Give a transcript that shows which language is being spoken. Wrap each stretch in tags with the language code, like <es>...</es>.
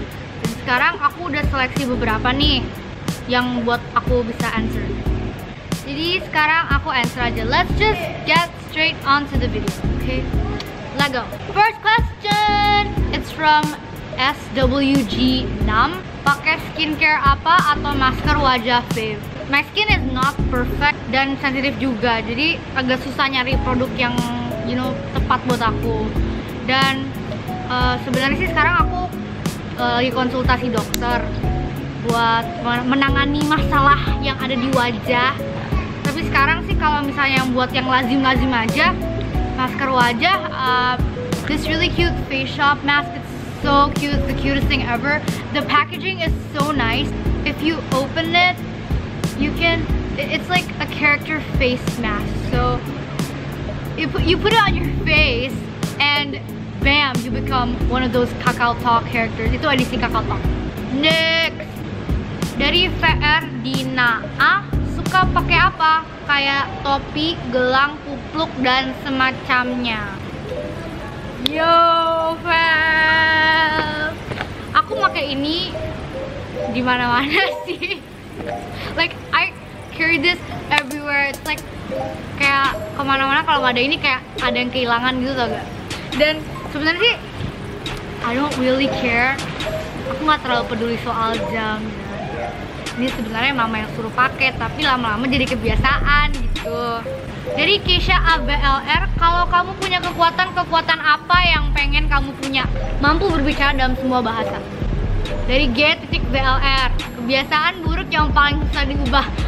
<id>Dan sekarang aku udah seleksi beberapa nih yang buat aku bisa</id> <en>answer.</en> <id>Jadi sekarang aku</id> <en>answer</en> <id>aja.</id> <en>Let's just get straight onto the video, okay? Let's go. First question, it's from SWG6.</en> <id>Pakai skincare apa atau masker wajah fave?</id> <en>My skin is not perfect</en> <id>dan sensitif juga, jadi agak susah nyari produk yang tepat buat aku. Dan sebenarnya sih sekarang aku lagi konsultasi dokter buat menangani masalah yang ada di wajah. Tapi sekarang sih kalau misalnya buat yang lazim-lazim aja, masker wajah,</id> <en>this really cute face shop mask. So cute, the cutest thing ever. The packaging is so nice. If you open it, it's like a character face mask. So you put it on your face and bam, you become one of those Kakao Talk characters.</en> <id>Itu edisi Kakao Talk.</id> <en>Next,</en> <id>dari VR Dina A, suka pakai apa? Kayak topi, gelang, kupluk dan semacamnya.</id> <en>Yo, fans,</en> <id>aku pakai ini di mana-mana sih.</id> <en>Like I carry this everywhere. It's like</en> <id>kayak kemana-mana kalau nggak ada ini kayak ada yang kehilangan gitu, tau gak? Dan sebenarnya sih</id> <en>I don't really care.</en> <id>Aku nggak terlalu peduli soal jam. Ini sebenarnya mama yang suruh pakai, tapi lama-lama jadi kebiasaan gitu. Dari Keisha ABLR, kalau kamu punya kekuatan apa yang pengen kamu punya? Mampu berbicara dalam semua bahasa. Dari G.VLR, kebiasaan buruk yang paling susah diubah.</id>